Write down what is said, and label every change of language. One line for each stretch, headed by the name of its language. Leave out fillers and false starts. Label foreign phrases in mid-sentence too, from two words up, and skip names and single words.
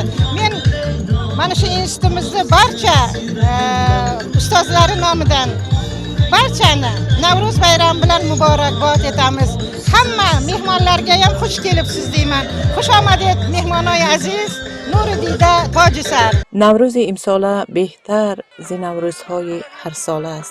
Uzbek: Men mana shu institutimizda barcha ustozlari nomidan barchani Navruz bayrami bilan muborakbod etamiz. Hamma mehmonlarga ham xush kelibsiz deyman.
Tajik: Хуш омадед меҳмонон азиз, нури дида тоҷисар. نوروز امسال بهتر ز نوروزهای هر سال است.